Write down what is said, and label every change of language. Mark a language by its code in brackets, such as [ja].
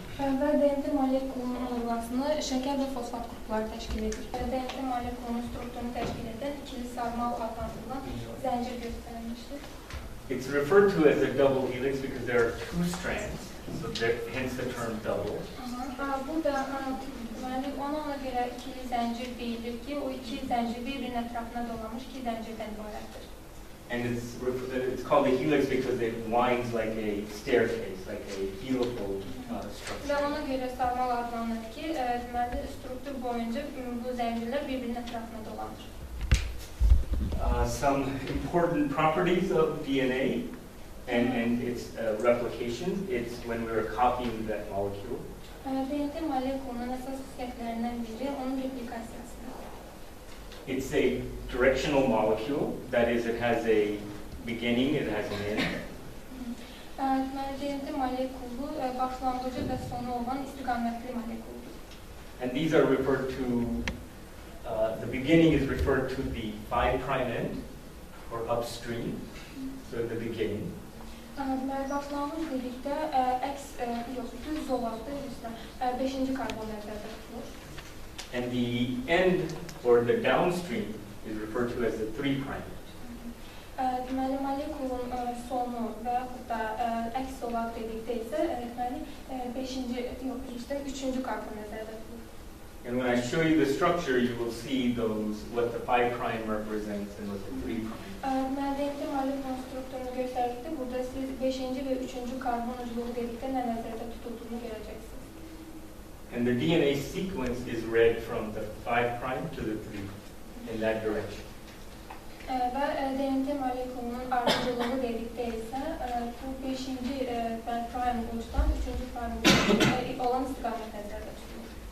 [az] Və DNT molekulunun olmasını şəkər və fosfat qrupları təşkil edir. DNT molekulunun strukturunu təşkil edən ikili sarmal adlandırılan zəncir göstərilmişdir. [en] It's referred to as a double helix because there are two strands, so hence the term double. [az] Burada ona görə ikili zəncir deyilir ki, o iki zəncir bir-birinin ətrafına dolanmış iki zəncirdən ibarətdir. [en] And it's called a helix because it winds like a staircase, like a helical structure. [az] Və ona görə sarmal adlanır ki, deməli struktur boyunca bu zəncirlər bir-birinin ətrafına dolanır. [en] Some important properties of DNA and its replication. It's when we are copying that molecule. [az] DNT molekulunun əsas xüsusiyyətlərindən biri onun replikasiyasıdır. [en] it's a directional molecule. That is, it has a beginning, it has an end. [az] Deməli, molekulu başlanğıcı və sonu olan istiqamətli molekuldur. [en] And these are referred to, the beginning is referred to the 5' end, or upstream, so the beginning. [az] Deməli, başlanğıc dedikdə düz zolaqda 5-ci karbon nəzərdə tutulur. [en] And the end, or the downstream, is referred to as the 3'. [az] Deməli, molekulun sonu və yaxud da əks zolaq dedikdə isə deməli, 3-cü karbon nəzərdə tutulur. [en] And when I show you the structure, you will see those, what the 5' represents and what the 3'. [az] Deməli, molekulun strukturunu göstərdikdə, burada siz 5-ci və 3-cü karbon ucluğu dedikdə nə nəzərdə tutulduğunu görəcəksiniz. [en] And the DNA sequence is read from the 5' to the 3 in that direction. [az] Və DNT molekulunun ardıcılığı dedikdə isə bu 5-ci prime ucdan 3-cü prime ucuna olan istiqamət nəzərdə tutulur.